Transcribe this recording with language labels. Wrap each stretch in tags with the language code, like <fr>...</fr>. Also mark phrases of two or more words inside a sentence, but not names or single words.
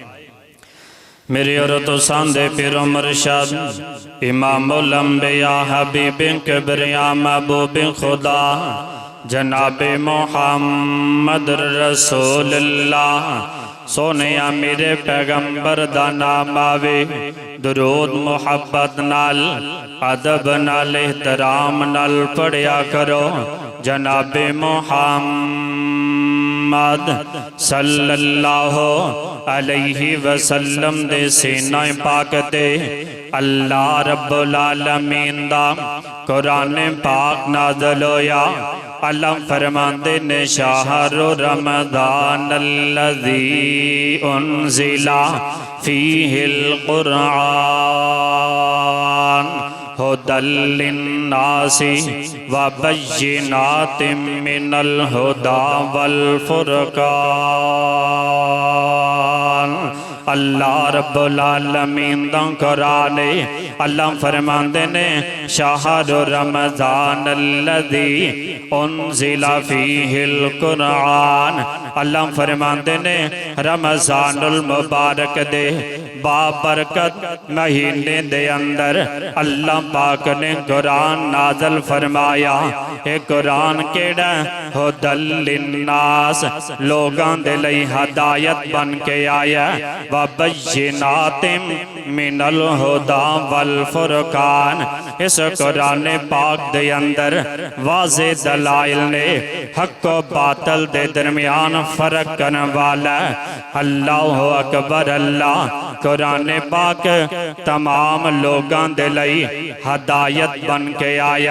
<pa>میرے اور تو ساندے پیرو مرشد امام الانبیاء حبیبِ کبریا محبوبِ خدا جنابِ محمد رسول اللہ. سونیا میرے پیغمبر دا نام آوے، درود محبت نال ادب نال احترام نال پڑھیا کرو. جنابِ محمد</pa> <ar>صلى الله عليه وسلم</ar> <pa>دے سینہ پاک تے اللہ رب العالمین دا قرآن پاک نازل ہویا. اللہ فرماتے نے</pa> <ar>شهر رمضان الذي أنزل فيه القرآن هدى للناس وبينات من الهدى والفرقان.</ar> <pa>اللہ رب العالمین دا قرآن اللہ فرماتے نے</pa> <ar>شهر رمضان الذي أنزل فيه القرآن.</ar> <pa>اللہ فرماتے نے رمضان المبارک دے بابرکت مہینے دے اندر اللہ پاک نے قرآن نازل فرمایا. یہ قرآن کیہڑا</pa> <ar>هدى للناس</ar> <pa>لوگاں دے لئی ہدایت بن کے آیا.</pa> <ar>وبينات من الهدى والفرقان</ar> <pa>اس قرآن پاک دے اندر واضح دلائل نے حق و باطل دے درمیان فرق کرنے والا.</pa> <ar>الله أكبر.</ar> <pa>اللہ قرآن پاک تمام لوگاں دے لئی ہدایت بن کے آیا.</pa>